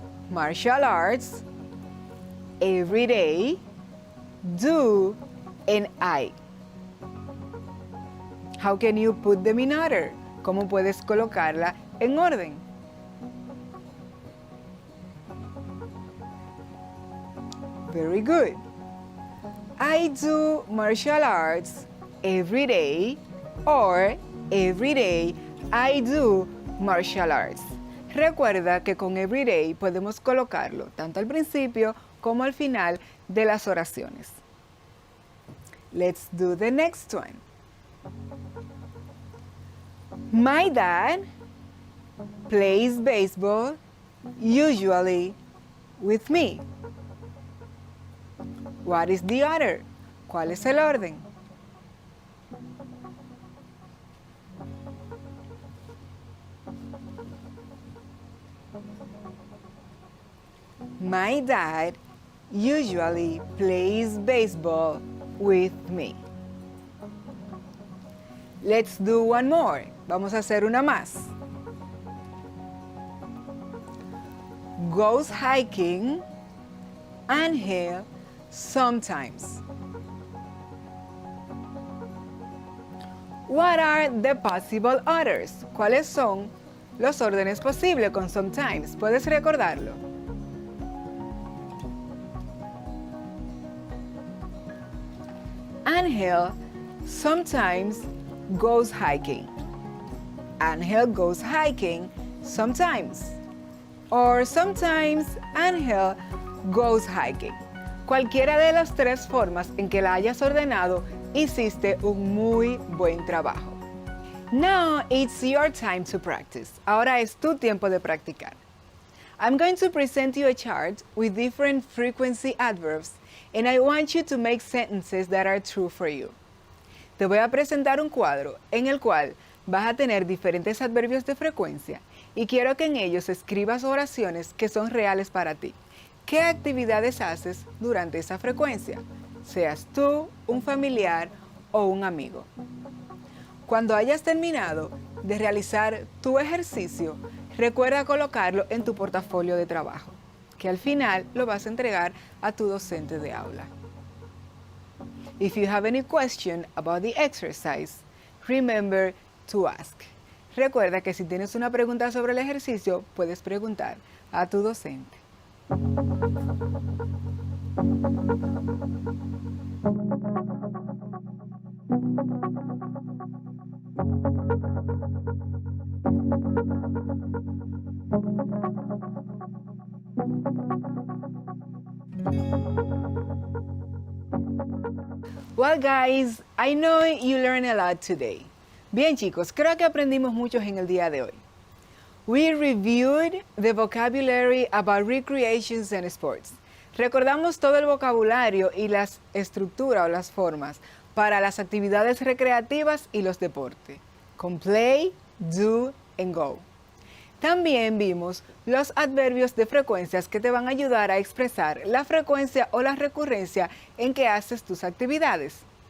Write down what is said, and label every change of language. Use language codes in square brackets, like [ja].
[en] Martial arts, every day, do, and I. How can you put them in order? [es] ¿Cómo puedes colocarla en orden? [en] Very good. I do martial arts every day, or every day I do martial arts. [es] Recuerda que con everyday podemos colocarlo tanto al principio como al final de las oraciones. [en] Let's do the next one. My dad plays baseball, usually with me. What is the order? [es] ¿Cuál es el orden? [en] My dad usually plays baseball with me. Let's do one more. [es] Vamos a hacer una más. [en] Goes hiking, Angel, sometimes. What are the possible orders? [es] ¿Cuáles son los órdenes posibles con sometimes? ¿Puedes recordarlo? [en] Angel sometimes goes hiking. Angel goes hiking sometimes. Or sometimes Angel goes hiking. [es] Cualquiera de las tres formas en que la hayas ordenado, hiciste un muy buen trabajo. [en] Now it's your time to practice. [es] Ahora es tu tiempo de practicar. [en] I'm going to present you a chart with different frequency adverbs, and I want you to make sentences that are true for you. [es] Te voy a presentar un cuadro en el cual vas a tener diferentes adverbios de frecuencia y quiero que en ellos escribas oraciones que son reales para ti. ¿Qué actividades haces durante esa frecuencia? Seas tú, un familiar o un amigo. Cuando hayas terminado de realizar tu ejercicio, recuerda colocarlo en tu portafolio de trabajo, que al final lo vas a entregar a tu docente de aula. [en] If you have any question about the exercise, remember to ask. [es] Recuerda que si tienes una pregunta sobre el ejercicio, puedes preguntar a tu docente. [en] Well guys, I know you learned a lot today. [es] Bien chicos, creo que aprendimos mucho en el día de hoy. [en] We reviewed the vocabulary about recreations and sports. [es] Recordamos todo el vocabulario y las estructuras o las formas para las actividades recreativas y los deportes, con [en] play, do and go. [es] También vimos los adverbios de frecuencias que te van a ayudar a expresar la frecuencia o la recurrencia en que haces tus actividades.